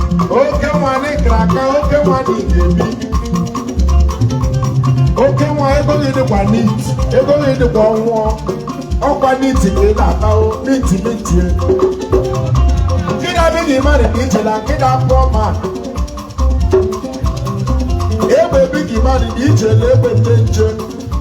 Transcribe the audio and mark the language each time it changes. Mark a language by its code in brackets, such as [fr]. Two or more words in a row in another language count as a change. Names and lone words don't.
[ig] Oke nwa dị kara aka, oke nwa dị ga-ebi. Oke nwa ego gị dịkwa neat, ego gị dịkwa ọnwụọ. Ọkwa neat ka ị na-ata o, neat, neat ye. Nkịta [en] big man [ig] dị iche na nkịta [en] poor man. [ig] Egbe [en] big man [ig] dị iche na egbe nche nche.